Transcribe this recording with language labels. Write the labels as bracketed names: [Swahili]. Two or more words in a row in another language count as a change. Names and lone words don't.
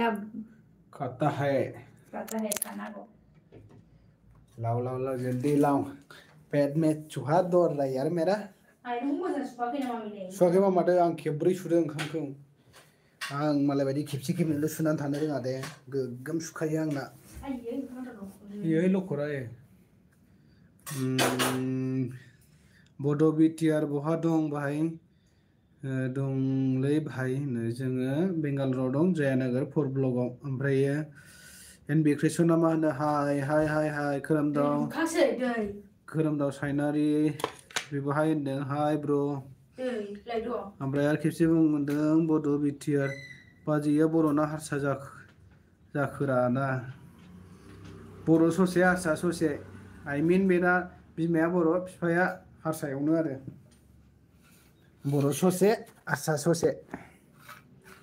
[Hindi] खाता है खाना को लाओ लाओ लाओ जल्दी लाओ पेट में चूहा दौड़ रहा है यार मेरा [Bodo] सुवाखैबा माथो आं खेब्रै सुदों ओंखामखौ आं मालाय बायदि खेबसे खेबनैल' सुनानै थानो रोङा दे गोग्गोम सुखायो आंना [Hindi] यही लखरा है [Bodo] बड' बिटिआर बहा दं भाई दंलै भाई होनो जोङो बेंगालराव दं जयानगर 4 ब्लकआव ओमफ्रायो एनबि क्रिसना मा होनो हाय हाय हाय हाय खोरोमदाव सायनारि बेबो हाय होनदों हाय ब्र ओमफ्राय आरो खेबसे बुंदों बड' बिटिआर बाजैया बर'ना हारसा जाखोरा ना बर' ससे हारसा ससे [English] I mean [Bodo] बेना बिमाया बर' बिफाया हारसायावनो आरो बर' ससे हारसा ससे